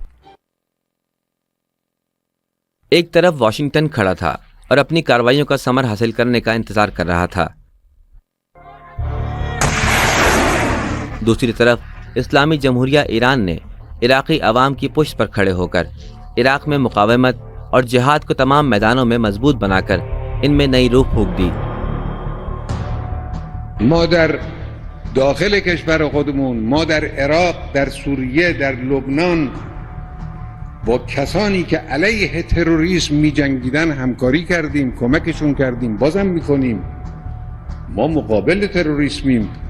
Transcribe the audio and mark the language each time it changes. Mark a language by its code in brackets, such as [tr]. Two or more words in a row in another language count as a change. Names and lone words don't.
[ur] ایک طرف واشنگٹن کھڑا تھا اور اپنی کارروائیوں کا ثمر حاصل کرنے کا انتظار کر رہا تھا، دوسری طرف اسلامی جمہوریہ ایران نے عراقی عوام کی پشت پر کھڑے ہو کر عراق میں مقاومت اور جہاد کو تمام میدانوں میں مضبوط بنا کر ان میں نئی روح پھونک دی۔ [fa] ما در داخل کشور خودمون، ما در عراق، در سوریه، در لبنان با کسانی که علیه تروریسم می جنگیدن همکاری کردیم، کمکشون کردیم، بازم میکنیم. ما مقابل تروریسمیم.